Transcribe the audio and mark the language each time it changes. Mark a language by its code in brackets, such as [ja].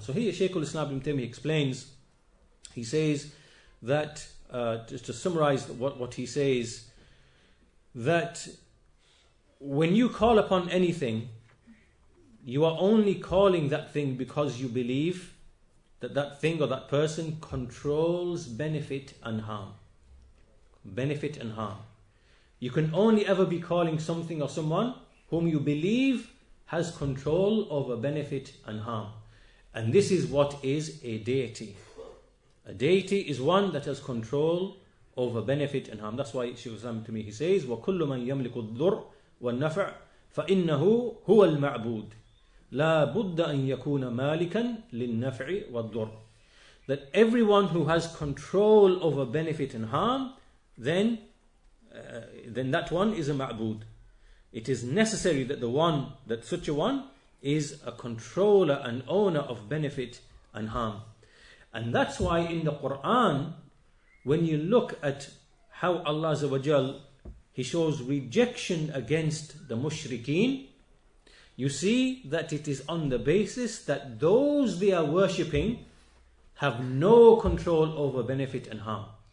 [en] So here Shaykh al-Islam Ibn Taymiyyah explains, he says that, just to summarize what he says, that when you call upon anything, you are only calling that thing because you believe that that thing or that person controls benefit and harm. Benefit and harm. You can only ever be calling something or someone whom you believe has control over benefit and harm. And this is what is a deity. A deity is one that has control over benefit and harm. That's why Shaykh al-Islam to me, he says, [ar] وَكُلُّ مَنْ يَمْلِكُ الضُّرْ وَالنَّفْعِ فَإِنَّهُ هُوَ الْمَعْبُودِ لا بد أن يكون مالكا للنفع والضر. [en] That everyone who has control over benefit and harm, then that one is a ma'bud. It is necessary that such a one is a controller and owner of benefit and harm. And that's why in the Quran, when you look at how Allah Azza wa Jal, He shows rejection against the mushrikeen, you see that it is on the basis that those they are worshipping have no control over benefit and harm.